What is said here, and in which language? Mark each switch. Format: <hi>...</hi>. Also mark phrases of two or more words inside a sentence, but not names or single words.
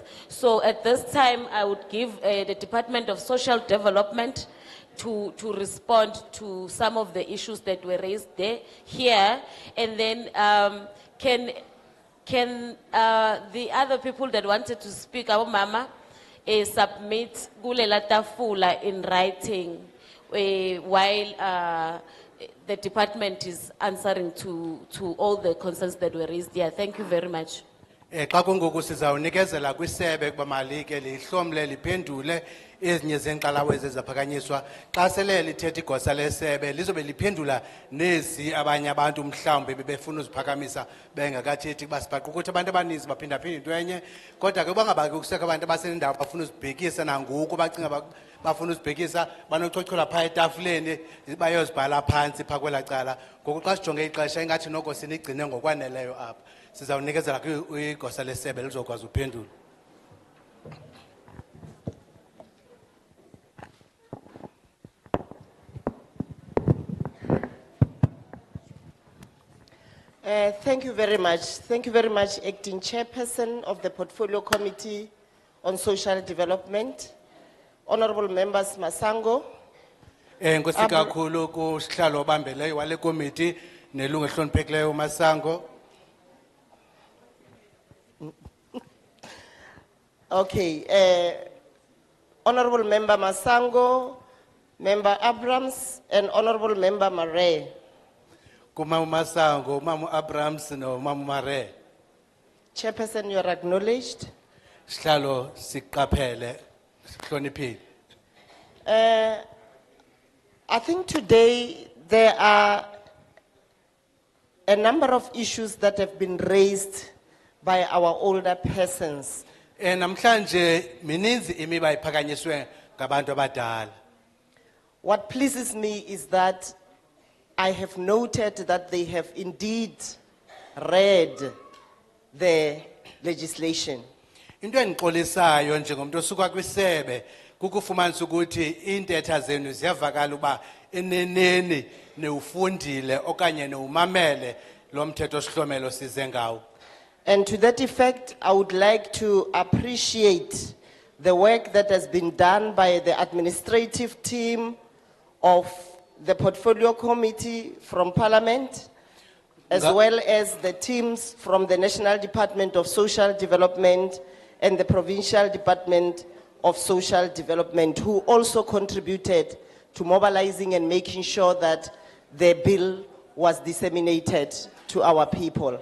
<en>So at this time, I would give the Department of Social Development to respond to some of the issues that were raised here, and then can the other people that wanted to speak, our mama, submit</en> <xh>kulela tafula</xh> <en>in writing while the department is answering to all the concerns that were raised here. Thank you very much.</en> <xh>Xa kungoku sizawunikezela kwisebe kuba malike lihlomle liphendule ezinye zeenqalawe ezizaphakanyiswa xa sele lithetha igosa lesebe lizobe liphendula nezi abanye abantu mhlawumbi bebefuna uziphakamisa bengakathethi kuba sibhaqa ukuthi abantu abaninzi baphindaphinde into enye kodwa ke bangabaki kusekho abantu abasenendawo bafuna uzibhekisa nangoku bacinga bafuna uzibhekisa banochochola phaa etafuleni bayozibhala phantsi phaa kwelaa cala ngoku xa sijonge ixesha ingathi noko sinigcine ngokwaneleyo apha sizawunikezela kwigosa lesebe lizokwazi uphendula.</xh> <en>Thank you very much. Thank you very much, Acting Chairperson of the Portfolio Committee on Social Development, Honorable Members Masango.</en> <xh>Nkosi kakhulu kusihlalo obambeleyo wale committee nelungu ehloniphekileyo Masango.</xh> <en>Okay, Honorable Member Masango, Member Abrams, and Honorable Member Mare.</en> <xh>Kumamu Masango, Mamu Abrams, no Mamu Mare.</xh> <en>Chairperson, you are acknowledged.</en> <xh>Sihlalo siqaphele sihloniphile.</xh> <en>I think today there are a number of issues that have been raised by our older persons.</en> <xh>Namhlanje mininzi imiba iphakanyiswe ngabantu abadala.</xh> <en>What pleases me is that I have noted that they have indeed read the legislation.</en> <xh>Into endixolisayo njengomuntu osuka kwisebe kukufumanisa ukuthi intetha zenu ziyavakala uba eneneni newufundile okanye newumamele lo mthetho sihlomelo size ngawo.</xh> <en>And to that effect, I would like to appreciate the work that has been done by the administrative team of the Portfolio Committee from Parliament, as well as the teams from the National Department of Social Development and the Provincial Department of Social Development, who also contributed to mobilizing and making sure that the bill was disseminated to our people.</en>